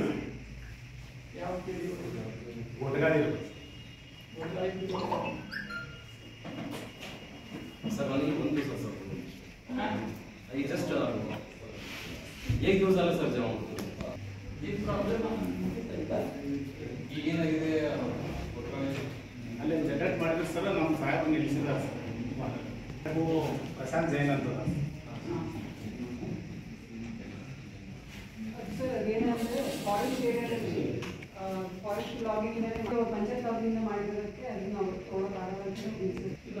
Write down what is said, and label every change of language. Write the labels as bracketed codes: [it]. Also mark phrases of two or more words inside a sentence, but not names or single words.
[kn] ಯಾವ ಪಿಡಿಒ ಒಟ್ಟಾಗಿ सर ನನಗೆ ಒಂದು ದಿವಸ ಸರ್ ಈ ಜಸ್ಟ್ [mr] एक दिवस झाला सर जेव्हा [kn] ಈ ಪ್ರಾಬ್ಲಮ್ ಈಗೇನಾಗಿದೆ ಅಲ್ಲೇ ಜನರೇಟ್ ಮಾಡಿದ್ರೆ ಸರ್ ನಮ್ಮ ಸಾಹೇಬ್ ನಿಲ್ಲಿಸಿದ್ದಾರೆ ಸರ್, ಪ್ರಶಾಂತ್ ಜೈನ್ ಅಂತ ಸರ್ ಅದೇನಂದ್ರೆ ಫಾರೆಸ್ಟ್ ಏರಿಯಾದಲ್ಲಿ ಫಾರೆಸ್ಟ್ ಲಾಗಿಂಗ್ ಪಂಚಾಯತ್ ಲಾಗಿಂಗ್ ಮಾಡಿರೋದಕ್ಕೆ ಅದನ್ನ ನಾವು ತಗೊಳ್ಳೋಕ್ಕಾಗಲ್ಲ ಇಲ್ಲ।